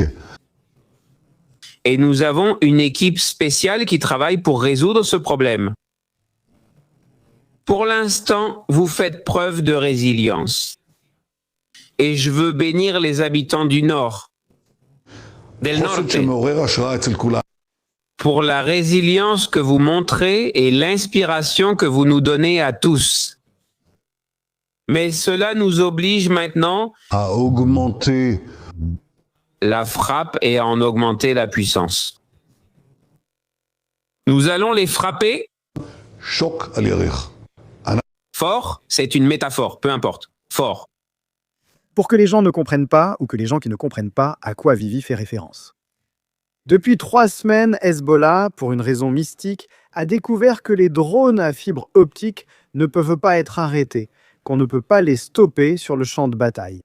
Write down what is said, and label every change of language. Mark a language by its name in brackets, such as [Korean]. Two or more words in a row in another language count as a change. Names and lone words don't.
[French] et nous avons une équipe spéciale qui travaille pour résoudre ce problème. Pour l'instant, vous faites preuve de résilience. Et je veux bénir les habitants du Nord, del [Hebrew] חוסן Norte, שמעורר השראה אצל כולם. [French] pour la résilience que vous montrez et l'inspiration que vous nous donnez à tous. Mais cela nous oblige maintenant À augmenter la frappe et à en augmenter la puissance. Nous allons les frapper [Hebrew] שוק על ירך. [French] fort, c'est une métaphore, peu importe, fort. Pour que les gens ne comprennent pas, ou que les gens qui ne comprennent pas à quoi Vivi fait référence. Depuis 3 semaines, Hezbollah, pour une raison mystique, a découvert que les drones à fibre optique ne peuvent pas être arrêtés, qu'on ne peut pas les stopper sur le champ de bataille.